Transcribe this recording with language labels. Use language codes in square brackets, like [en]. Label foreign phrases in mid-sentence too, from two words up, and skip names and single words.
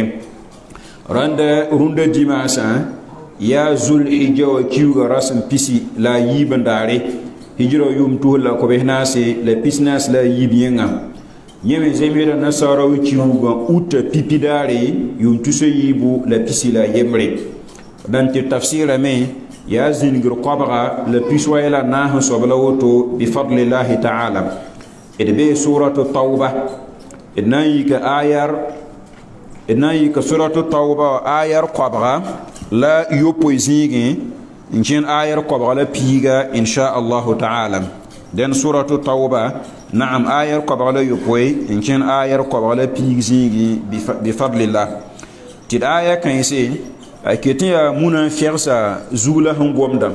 [mos] rãnd rũndã dimaasã yaa zul-hijja wa kiuugã rasm pisi la a yiib n daare hijra yʋʋm tus la kobs naase la pis naas la a yiib yẽngã. yẽ me zemsda nasaara wa kiuugã uta pipi daare yʋʋm tus a yiibu la pisi la a yembre. dãn tɩ tafsɩrame yaa zĩngr kobga la pis wa yɛla naas n soab la woto [ar] بفضل الله تعالى. [mos] d bee suratu tauba d na n yika suratu tauba ayar kobga la yopoe zĩigẽ n kẽn ayar kobga la piiga [ar] إن شاء الله تعالى. [mos] dẽn suratu tauba naam ayar kobga la yopoe n kẽn ayar kobga la piig zĩigẽ bifadlillah. tɩ d aya kãense a ket n yaa mũna-fɛgsa zug la sẽn gomda.